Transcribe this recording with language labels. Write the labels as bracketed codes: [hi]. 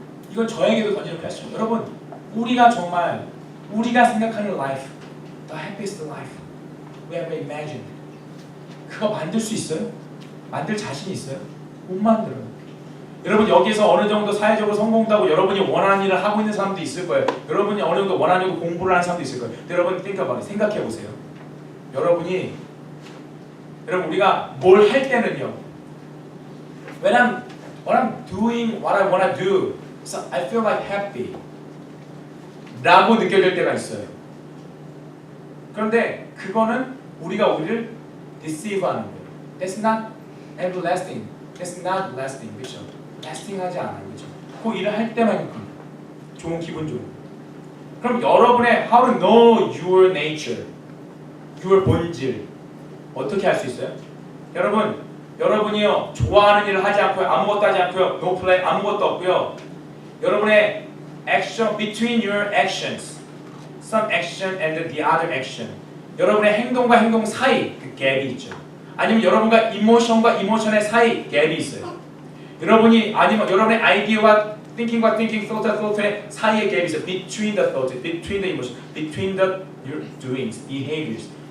[ko] 이건 저에게도 던지는 퀘스천. 여러분 우리가 정말 우리가 생각하는 life, [en] the happiest life we ever imagined [ko] 그거 만들 수 있어요? 만들 자신 있어요? 못 만들어요. 여러분 여기서 어느 정도 사회적으로 성공도 하고 여러분이 원하는 일을 하고 있는 사람도 있을 거예요. 여러분이 어느 정도 원하는 공부를 하는 사람도 있을 거예요. 여러분 생각해 보세요. 여러분 우리가 뭘 할 때는요. [en] When I'm doing what I want to do, so I feel like happy. [ko] 라고 느껴질 때가 있어요. 그런데 그거는 우리가 우리를 deceive 하는 거예요. [en] That's not everlasting. That's not lasting. [ko] 그렇죠? lasting하지 않아요. 그렇죠? 그 일을 할 때만 좋은 기분 좋은. 그럼 여러분의 [en] how to know your nature, your [ko] 본질 어떻게 할 수 있어요? 여러분이요 좋아하는 일을 하지 않고요 아무것도 하지 않고요 no plan 아무것도 없고요 여러분의 action [en] between your actions, some action and the other action. [ko] 여러분의 행동과 행동 사이 그 갭이 있죠. 아니면 여러분과 이모션과 이모션의 사이 갭이 있어요. 아니면 여러분의 아이디어와 thinking과 thinking, thought의 사이에 갭이 있어요. [en] Between the thought, between the emotion, between the your doings, behaviors.